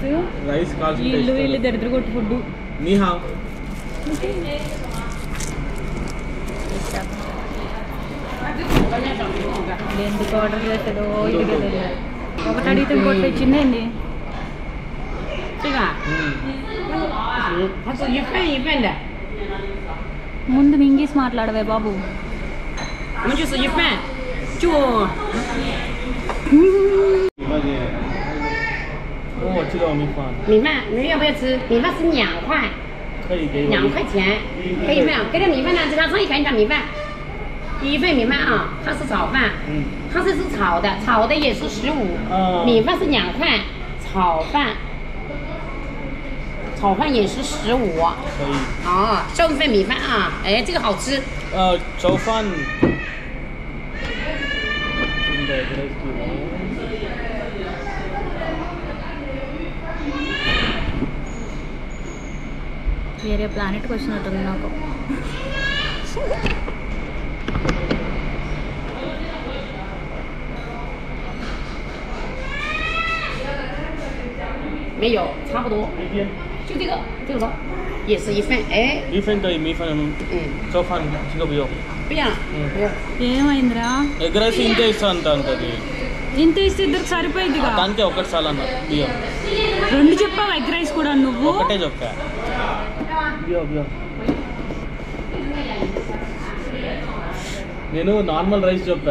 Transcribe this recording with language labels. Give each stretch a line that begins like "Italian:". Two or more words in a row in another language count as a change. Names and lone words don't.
Telugu: వీళ్ళు దరిద్ర కొట్టు ఫుడ్. ఎందుకు ఆర్డర్ చేస్తాడో ఇది తెలియదు. ఒకటి అడిగితే ఇంకోటి తెచ్చిందేంది? ముందు ఇంగ్లీష్ మాట్లాడవే బాబు.
Chinese: 米饭，你们要不要吃？米饭是2块，2块钱，可以没有？给点米饭呢，这他可以看一下米饭。第一份米饭啊，它是炒饭，它这是炒的，炒的也是15，米饭是2块，炒饭也是15，可以。啊，剩一份米饭啊，哎，这个好吃。炒饭。
Telugu: వేరే ప్లానెట్కి వచ్చినట్టుంది నాకు.
Chinese: 没有，差不多。就这个多，也是一份，哎。一份可以，米饭。炒饭这个不用。不要，不要。
Telugu: ఏమైందిరా?
English: egg rice
Telugu: ఇంతే ఇస్తా అంటది. ఇంత ఇస్తే ఇద్దరికి సరిపోయిందిగా. దానికే ఒకటి చాలన్న బియ్యం. 2 చెప్పావు
English: egg rice
Telugu: కూడా నువ్వు? ఒకటే చెప్పా. నేను
English: normal rice
Telugu: చెప్పా.